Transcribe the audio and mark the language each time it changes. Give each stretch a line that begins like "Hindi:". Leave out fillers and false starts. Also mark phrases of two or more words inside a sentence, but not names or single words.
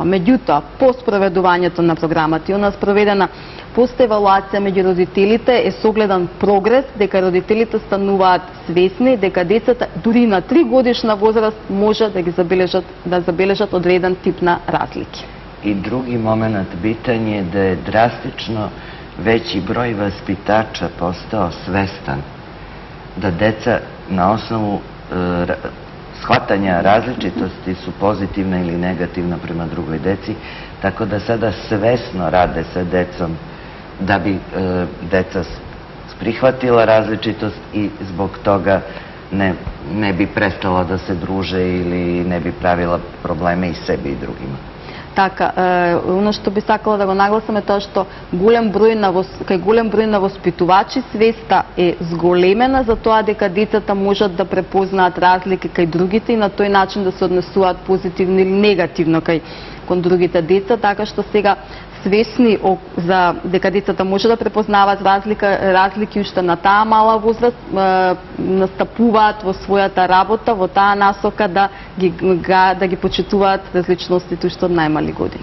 Macedonian: Меѓутоа, по спроведувањето на програмата и она спроведена пост-евалуација меѓу родителите е согледан прогрес дека родителите стануваат свесни дека децата дури на 3 годишна возраст може да ги забележат одреден тип на разлики.
Serbian: I drugi moment bitan je da je drastično veći broj vaspitača postao svestan da deca na osnovu shvatanja različitosti su pozitivna ili negativna prema drugoj deci, tako da sada svesno rade sa decom da bi deca prihvatila različitost i zbog toga ne bi prestala da se druže ili ne bi pravila probleme i sebi i drugima.
Macedonian: Така, оно што би сакала да го нагласам е тоа што кај голем број на воспитувачи свеста е зголемена за тоа дека децата можат да препознаат разлики кај другите и на тој начин да се однесуваат позитивно или негативно кон другите деца, така што сега свесни за дека децата може да препознаваат разлики уште на таа мала возраст, настапуваат во својата работа во таа насока да ги почитуваат различностите уште од најмали години.